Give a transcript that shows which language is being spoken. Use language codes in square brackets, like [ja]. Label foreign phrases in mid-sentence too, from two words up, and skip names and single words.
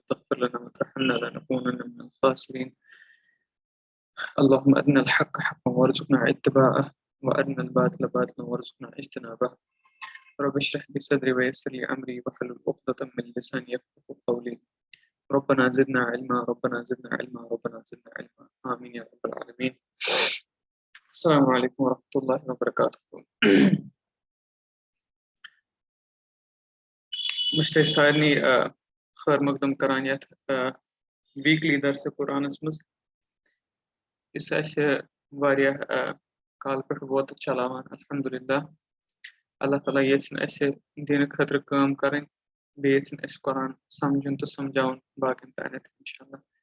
[ar] تغفر لنا وترحمنا لنكونن من الخاسرين اللهم أرنا الحق حقا وارزقنا اتباعه وأرنا الباطل باطلا وارزقنا اجتنابه رب اشرح لي صدري ويسر لي أمري واحلل عقدة من لساني يفقهوا قولي ربنا زدنا علما ربنا زدنا علما ربنا زدنا علما آمين يا رب العالمين السلام عليكم ورحمة الله وبركاته [ks] مشتاق سارني خير مقدم کران یتھ ویکلی درس قرآنس مز یُس اَسہِ واریاہ کال پٮ۪ٹھ ووت چلاوان الحمدللہ اللہ تعالیٰ یژھِن اَسہِ دِنہٕ خٲطرٕ کٲم کَرٕنۍ بیٚیہِ یژھِن اَسہِ قرآن سمجھُن تہٕ سمجھاوُن باقین تانٮ۪تھ اِنشاءاللہ